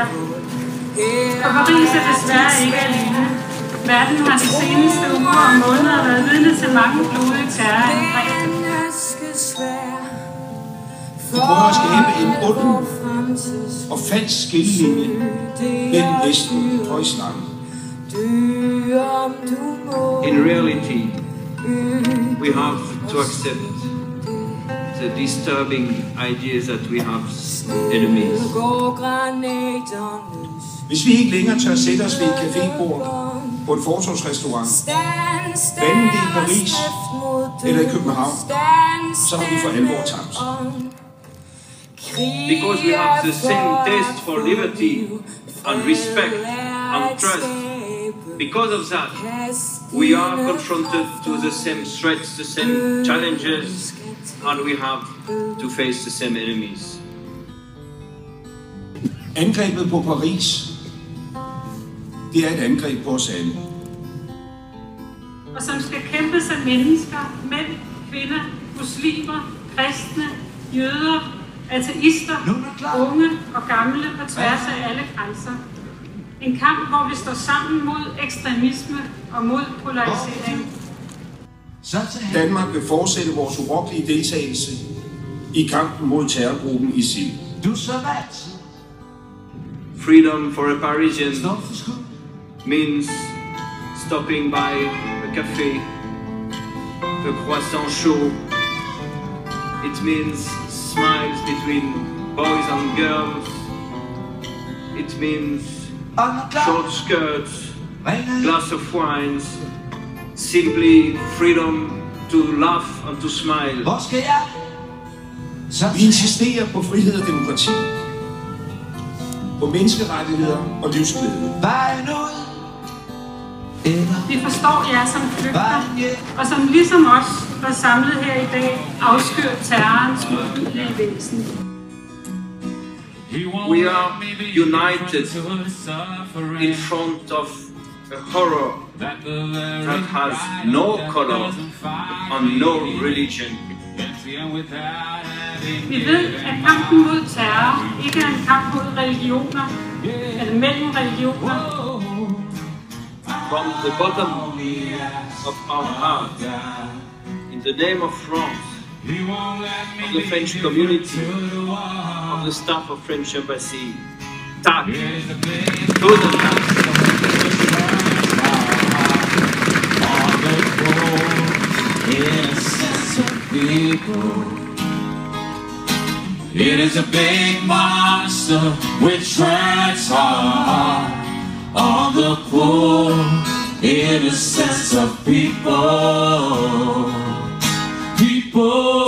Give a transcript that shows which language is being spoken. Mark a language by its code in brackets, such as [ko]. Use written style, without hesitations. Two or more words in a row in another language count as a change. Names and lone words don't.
[da] For Paris er desværre ikke alene. Verden har de seneste uger og måneder været vidne til mange blodige terrorangreb. Vi prøver at skabe en ond og falsk skillelinje mellem Vesten og islam. [en] In reality, we have to accept the disturbing ideas that we have enemies. [da] Hvis vi ikke længere tør sætte os ved et cafébord på en fortovsrestaurant, hvad enten det er i Paris eller i København, så har vi for alvor tabt. [en] Because we have the same taste for liberty and respect and trust. Because of that, we are confronted to the same threats, the same challenges, and we have to face the same enemies. [da] Angrebet på Paris, det er et angreb på os alle. Og som skal kæmpes af mennesker, mænd, kvinder, muslimer, kristne, jøder, ateister, unge og gamle på tværs af alle grænser. En kamp, hvor vi står sammen mod ekstremisme og mod polarisering. Danmark vil fortsætte vores urokkelige deltagelse i kampen mod terrorgruppen ISIL. [en] Freedom for a Parisian means stopping by a café, a [fr] croissant chaud. [en] It means smiles between boys and girls. It means short skirts, glass of wines, simply freedom to laugh and to smile. [da] Vi insisterer på frihed og demokrati, på menneskerettigheder og livsglæde. Vi forstår jer som flygter, og som ligesom os, der er samlet her i dag, afskyr terrorens modbydelige væsen. [en] We are united in front of a horror that has no color and no religion. [da] Vi ved, at kampen mod terror ikke er en kamp mod religioner, eller mellem religioner. [en] From the bottom of our heart, in the name of France, of the French community, of the staff of French Embassy, [da] tak, tusind tak. [en] It is a big monster which treads hard on the poor innocence of people.